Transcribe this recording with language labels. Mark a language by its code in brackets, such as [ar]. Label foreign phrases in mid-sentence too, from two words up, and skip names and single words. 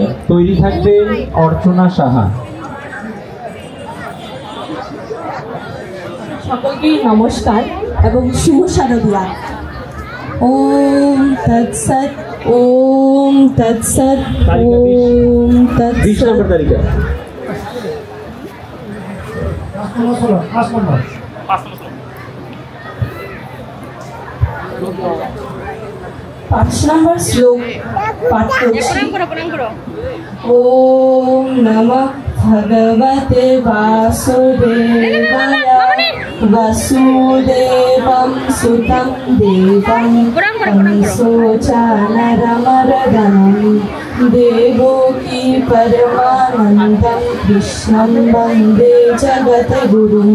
[bn] তৈরি থাকবেন অর্চনা সাহা। সকলকে নমস্কার এবং শুভ শারদিয়া। [sa] ওম তৎসৎ, ওম তৎসৎ, ওম তৎসৎ। [bn] তালিকা 5 নম্বর শ্লোক পাঠ করছি। [sa] ওম নমঃ ভগবতে বাসুদেবায় वसुदेवं सुतं देवं कंसोचानरमर्दनं देवकी परमानन्दं कृष्णं वन्दे जगद्गुरुं।